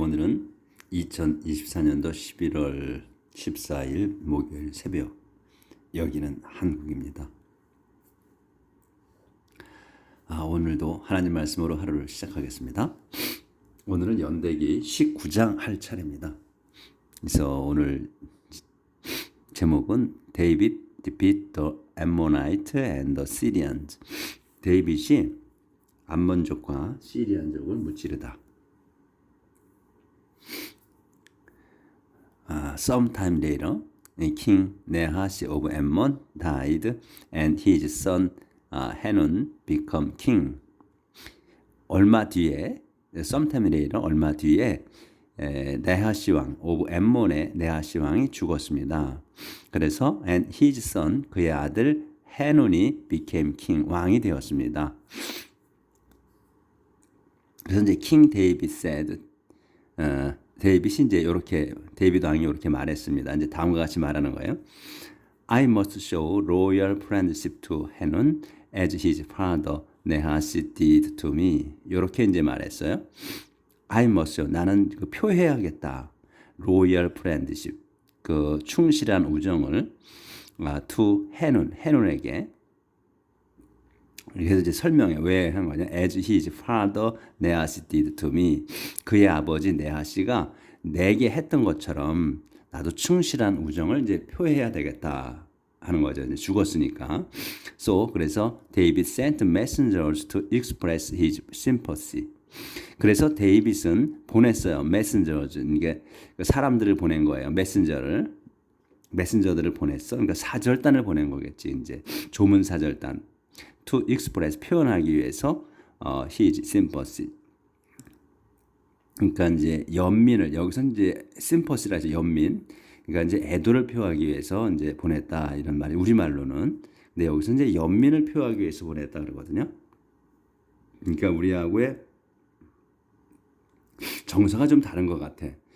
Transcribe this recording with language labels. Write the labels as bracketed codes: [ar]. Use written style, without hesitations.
[ko] 오늘은 2024년도 11월 14일 목요일 새벽. 여기는 한국입니다. 오늘도 하나님 말씀으로 하루를 시작하겠습니다. 오늘은 연대기 19장 할 차례입니다. 그래서 오늘 제목은 [en] David defeat the Ammonite and the Syrians. [ko] 데이빗이 암몬족과 시리안족을 무찌르다. [en] Sometime later, King Nahash of Ammon died, and his son Hanun became king. [ko] 얼마 뒤에, [en] sometime later, [ko] 얼마 뒤에 네하시 왕, of Ammon의 네하시 왕이 죽었습니다. 그래서 [en] and his son, [ko] 그의 아들 해눈이 [en] became king, [ko] 왕이 되었습니다. 그래서 이제 [en] King David said, [ko] 데이빗이 이제 이렇게 데이빗 왕이 이렇게 말했습니다. 이제 다음과 같이 말하는 거예요. [en] I must show royal friendship to Hanun as his father Nahash did to me. [ko] 이렇게 이제 말했어요. [en] I must show, [ko] 나는 표해야겠다. [en] royal friendship, [ko] 그 충실한 우정을 to 해눈에게. 그래서 이제 설명해. 왜 한 거냐? [en] As his father Nahash did to me. [ko] 그의 아버지 네하시가 내게 했던 것처럼 나도 충실한 우정을 이제 표해야 되겠다 하는 거죠. 이제 죽었으니까. [en] 그래서 David sent messengers to express his sympathy. [ko] 그래서 데이빗은 보냈어요. [en] messengers. [ko] 이게 사람들을 보낸 거예요. 메신저들을 보냈어. 그러니까 사절단을 보낸 거겠지. 이제 조문 사절단. [en] to express, [ko] 표현하기 위해서 [en] his sympathy. [ko] 그러니까 이제 연민을, 여기서 이제 sympathy라 해서 연민. 그러니까 이제 애도를 표하기 위해서 이제 보냈다 이런 말이 우리말로는. 근데 여기서 이제 연민을 표하기 위해서 보냈다 그러거든요. 그러니까 우리하고의 정서가 좀 다른 것 같아.